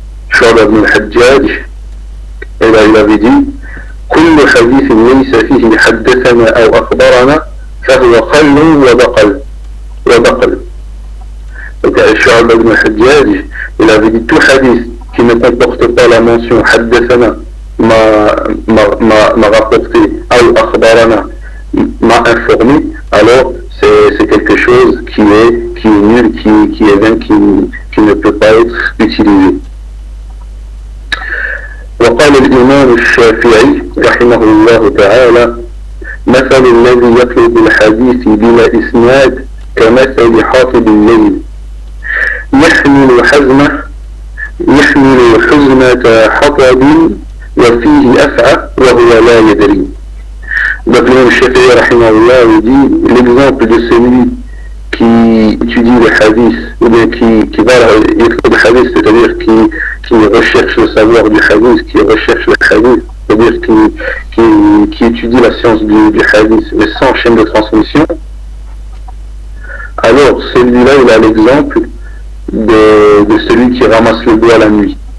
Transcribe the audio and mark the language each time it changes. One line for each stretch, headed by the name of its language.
French: Shu'ba ibn al-Hajjaj, et là il avait dit, «
Arabic: كل حديث ليس فيه حدثنا أو أخبرنا فهو خل وبقل وبقل.
French: » Donc Shu'ba ibn al-Hajjaj, il avait dit, « tout hadith qui ne comporte pas la mention Haddathana m'a rapporté ou Akhbarana m'a informé, alors c'est quelque chose qui est nul, qui est vain, qui ne peut pas être utilisé.
Arabic: Wa qala al-Imam al-Shafi'i rahimahullah ta'ala, مثل الذي يطلب الحديث بلا إسناد كمثل حاطب الليل يحمل حزمة يحمل حزمة حطب وفيه أفعى وهو لا يدري.
French: Donc l'imam Shafi'i rahimahullah dit, l'exemple de celui qui étudie le hadith, ou bien qui va écrire le hadith, c'est-à-dire qui recherche le savoir du hadith, qui recherche le hadith, c'est-à-dire qui étudie la science du hadith, mais sans chaîne de transmission, alors celui-là il a l'exemple de celui qui ramasse le bois la nuit.